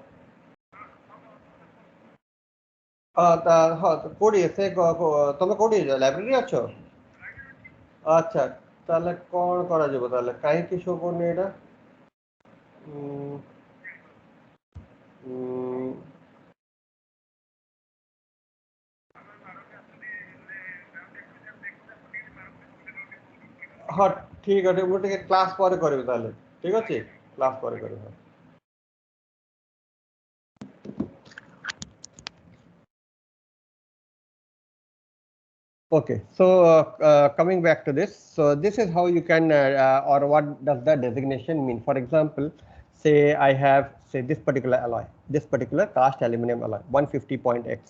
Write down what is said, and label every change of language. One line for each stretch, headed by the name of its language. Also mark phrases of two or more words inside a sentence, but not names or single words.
Odia: ହଁ କୋଉଠି ସେ ତମେ କୋଉଠି ଲାଇବ୍ରେରୀରେ ଅଛ ଆଚ୍ଛା ତାହେଲେ କ'ଣ କରାଯିବ ତାହେଲେ କାହିଁକି ଶୋ କରୁନି ଏଇଟା ଉଁ, ଉଁ, ହଁ ଠିକ୍ ଅଛି ମୁଁ ଟିକେ କ୍ଲାସ୍ ପରେ କରିବି ତାହେଲେ ଠିକ୍ ଅଛି କ୍ଲାସ୍ ପରେ କରିବି
English: Okay, so coming back to this, so this is how you can, or what does the designation mean? For example, say I have, say, this particular alloy, this particular cast aluminum alloy, 150.x.